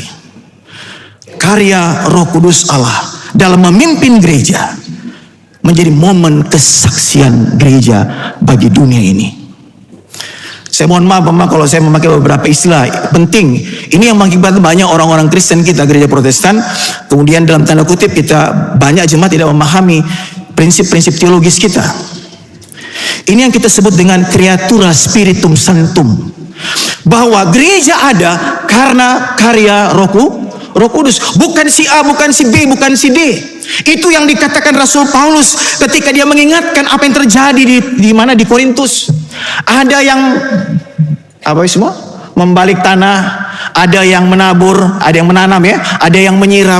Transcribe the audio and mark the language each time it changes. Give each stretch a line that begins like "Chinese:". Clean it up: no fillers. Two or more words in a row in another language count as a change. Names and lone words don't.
Indonesian: Karya Roh Kudus Allah dalam memimpin gereja menjadi momen kesaksian gereja bagi dunia ini. Saya mohon maaf kalau saya memakai beberapa istilah penting. Ini yang mengakibatkan banyak orang-orang Kristen kita, gereja Protestan, kemudian dalam tanda kutip kita banyak jemaat tidak memahami prinsip-prinsip teologis kita. Ini yang kita sebut dengan
Latin: creatura spiritum sanctum.
Indonesian: Bahwa gereja ada karena karya Roh Kudus. Bukan si A, bukan si B, bukan si D. Itu yang dikatakan Rasul Paulus ketika dia mengingatkan apa yang terjadi di mana di Korintus. Ada yang semua membalik tanah, ada yang menabur, ada yang menanam ya, ada yang menyiram.